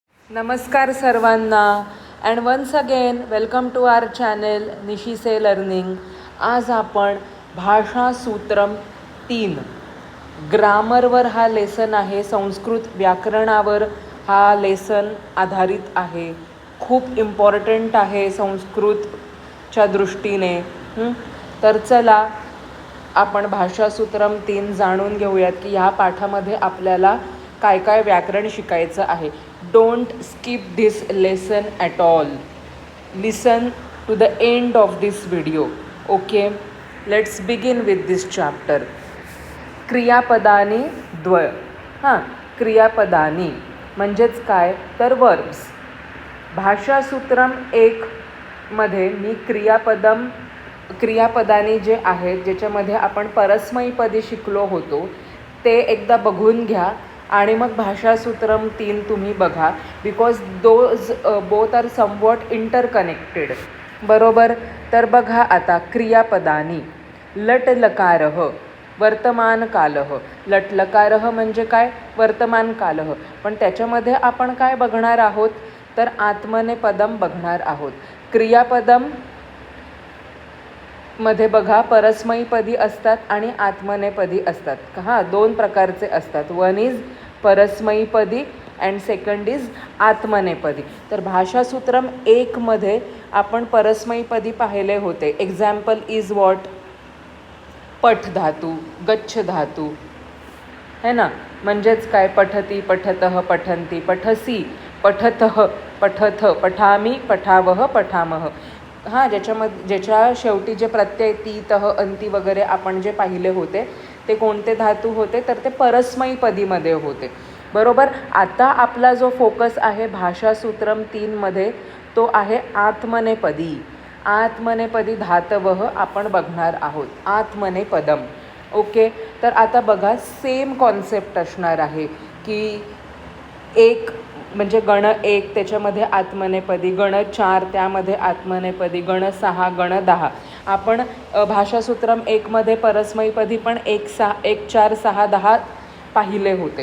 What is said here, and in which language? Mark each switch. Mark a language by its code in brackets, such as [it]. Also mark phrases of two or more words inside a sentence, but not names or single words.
[mr] नमस्कार सर्वांना [en] and once again welcome to our channel Nishise Learning. [mr] आज आपण भाषा सूत्रम 3 ग्रामरवर हा लेसन आहे. संस्कृत व्याकरणावर हा लेसन आधारित आहे. खूप इम्पॉर्टंट आहे संस्कृतच्या दृष्टीने. तर चला आपण भाषासूत्रम 3 जाणून घेऊयात की ह्या पाठामध्ये आपल्याला काय काय व्याकरण शिकायचं आहे. [en] don't skip this lesson at all. listen to the end of this video. okay, let's begin with this chapter. [sa] क्रियापदानी द्वय. [mr] क्रियापदानी म्हणजेच काय तर वर्ब्स. भाषासूत्रम 1 मध्ये मी क्रियापदानी जे आहेत ज्याच्यामध्ये आपण परस्मैपदी शिकलो होतो ते एकदा बघून घ्या आणि मग भाषासूत्रम 3 तुम्ही बघा. [en] because those both are somewhat interconnected. [mr] बरोबर. तर बघा आता क्रियापदानी. [sa] लट लकारः वर्तमानकालः. लट लकारः [mr] म्हणजे काय वर्तमानकालः. पण त्याच्यामध्ये आपण काय बघणार आहोत तर आत्मनेपदम बघणार आहोत. क्रियापदम मध्ये बघा परस्मैपदी असतात आणि आत्मनेपदी असतात. दोन प्रकारचे असतात. [en] one is परस्मैपदी and second is आत्मनेपदी. [mr] तर भाषासूत्रम 1 मध्ये आपण परस्मैपदी पाहिले होते. [en] example is what? [mr] पठ धातू, गच्छ धातू [hi] है ना. [mr] म्हणजेच काय [sa] पठती, पठतः, पठन्ति, पठसी, पठतः, पठथ, पठामी, पठावः, पठामः. [mr] ज्याच्या शेवटी जे प्रत्यय ती, तह, अंती वगैरे आपण जे पाहिले होते ते कोणते धातू होते तर ते परस्मैपदीमध्ये होते. बरोबर. आता आपला जो फोकस आहे भाषासूत्रम 3 मध्ये तो आहे आत्मनेपदी. आत्मनेपदी धातवः आपण बघणार आहोत. आत्मनेपदम. ओके. तर आता बघा [en] same concept [mr] असणार आहे की एक म्हणजे गण 1 त्याच्यामध्ये आत्मनेपदी, गण 4 त्यामध्ये आत्मनेपदी, गण 6, गण 10. आपण भाषासूत्रम 1 मध्ये परस्मैपदी पण 1, 4, 6, 10 पाहिले होते.